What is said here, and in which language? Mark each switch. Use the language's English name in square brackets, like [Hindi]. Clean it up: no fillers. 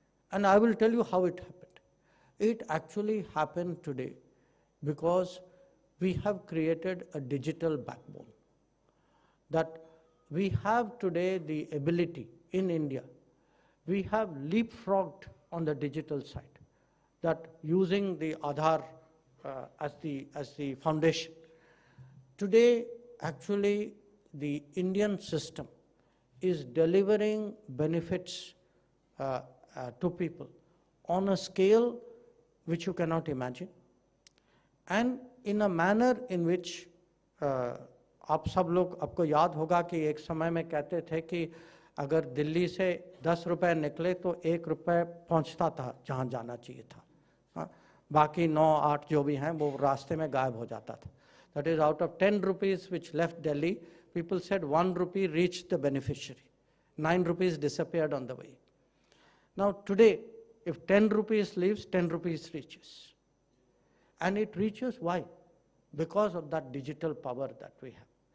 [English] And I will tell you how it happened. It actually happened today because we have created a digital backbone. That we have today the ability in India, we have leapfrogged on the digital side, that using the Aadhaar as the foundation. Today, actually, the Indian system is delivering benefits to people on a scale which you cannot imagine, and in a manner in which [Hindi] आप सब लोग, आपको याद होगा कि एक समय में कहते थे कि अगर दिल्ली से 10 रुपए निकले तो 1 रुपए पहुंचता था जहां जाना चाहिए था, बाकी 9-8 जो भी हैं वो रास्ते में गायब हो जाता था. [English] That is, out of 10 rupees which left Delhi, people said 1 rupee reached the beneficiary. 9 rupees disappeared on the way. Now today, if 10 rupees leaves, 10 rupees reaches. And it reaches why? Because of that digital power that we have.